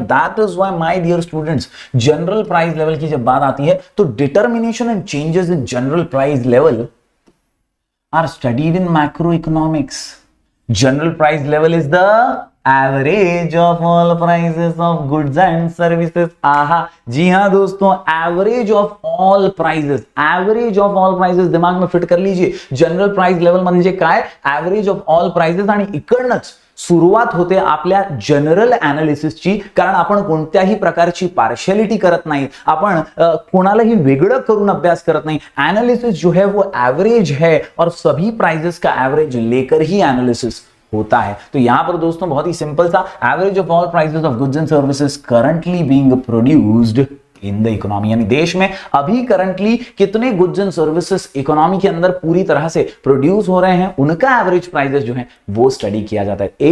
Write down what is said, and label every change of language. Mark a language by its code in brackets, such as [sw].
[en] and that is why my dear students, general price level [hi] की जब बात आती है तो [en] Determination and changes in general price level are studied in macro economics. General price level is the average of all prices of goods and services. [hi] आहा, जी हां दोस्तों, [en] average of all prices, [hi] average of all prices दिमाग में fit कर लीजिए। [mr] General price level म्हणजे काय? [en] average of all prices, [mr] आणि इकडनंच सुरुवात होते आपल्या जनरल एनालिसिसची, कारण आपण कोणत्याही प्रकारची पार्शियलिटी करत नाही, आपण कोणालाही वेगळं करून अभ्यास करत नाही। [hi] एनालिसिस जो है वो एवरेज है और सभी प्राइसेस का एवरेज लेकर ही एनालिसिस होता है। तो यहां पर दोस्तों बहुत ही सिंपल सा, [en] average of all prices of goods and services currently being produced in the economy, [hi] यानी देश में अभी करंटली कितने गुड्स एंड सर्विसेज इकोनॉमी के अंदर पूरी तरह से प्रोड्यूस हो रहे हैं, उनका एवरेज प्राइसेस जो है वो स्टडी किया जाता है।